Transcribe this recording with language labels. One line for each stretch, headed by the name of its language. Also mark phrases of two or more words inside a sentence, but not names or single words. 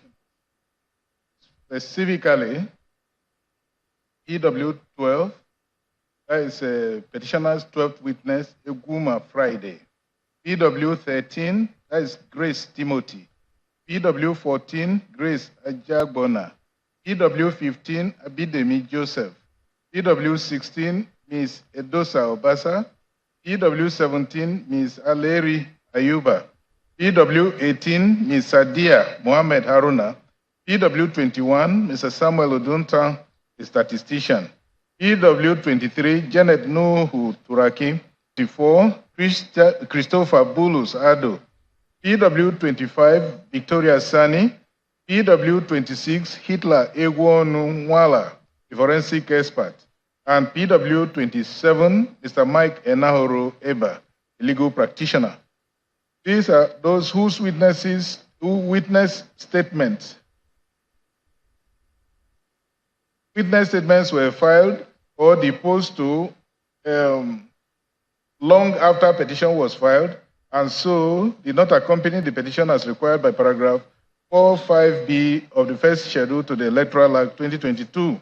English: Specifically, EW12, that is petitioner's 12th witness, Eguma Friday. PW13, that is Grace Timothy. PW14, Grace Ajagbona. PW15, Abidemi Joseph. PW16, Ms. Edosa Obasa. PW17, Ms. Aleri Ayuba. PW18, Ms. Sadia Mohamed Haruna. PW21, Mr. Samuel Odunta, a statistician. PW23, Janet Nuhu Turaki. 24, Christopher Bulus Ado. PW25, Victoria Sani. PW26, Hitler Egwonu Nwala, a forensic expert. And PW27, Mr. Mike Enahoro Eba, a legal practitioner. These are those who witness statements. Witness statements were filed or deposed to long after petition was filed, and so did not accompany the petition as required by paragraph 45B of the first schedule to the Electoral Act 2022.